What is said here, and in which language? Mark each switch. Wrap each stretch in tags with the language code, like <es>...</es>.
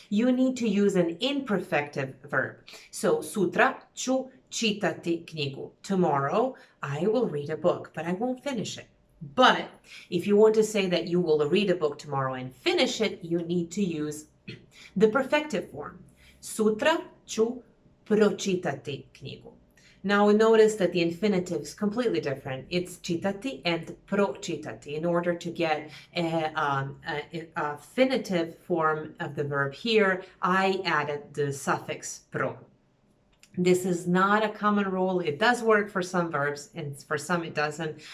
<en>You need to use an imperfective verb. So,</en> <hr>sutra ću čitati knjigu.</hr> <en>Tomorrow, I will read a book, but I won't finish it. But if you want to say that you will read a book tomorrow and finish it, you need to use the perfective form.</en> <hr>Sutra ću pročitati knjigu.</hr> <en>Now notice that the infinitive is completely different. It's čitati and pročitati. In order to get a finitive form of the verb here, I added the suffix pro. This is not a common rule. It does work for some verbs, and for some it doesn't.</en>